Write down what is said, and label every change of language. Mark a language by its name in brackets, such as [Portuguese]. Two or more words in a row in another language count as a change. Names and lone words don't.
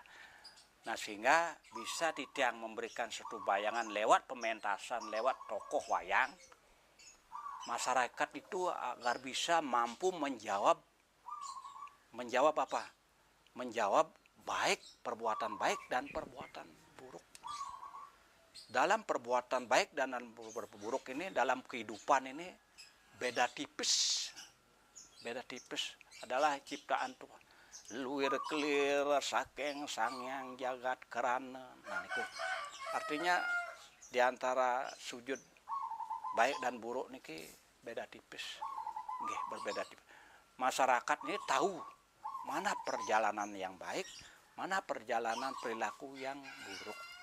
[Indonesian] Nah, sehingga bisa Titiang memberikan satu bayangan lewat pementasan, lewat tokoh wayang, masyarakat itu agar bisa mampu menjawab apa? Menjawab perbuatan baik dan perbuatan buruk. Dalam perbuatan baik dan buruk ini, dalam kehidupan ini beda tipis. Beda tipis adalah ciptaan Tuhan. [Balinese] Luwir kelir saking sangyang jagat kerana. [Indonesian] Nah, itu artinya diantara sujud baik dan buruk niki beda tipis. Nggih, berbeda tipis. Masyarakat ini tahu mana perjalanan yang baik, mana perjalanan perilaku yang buruk.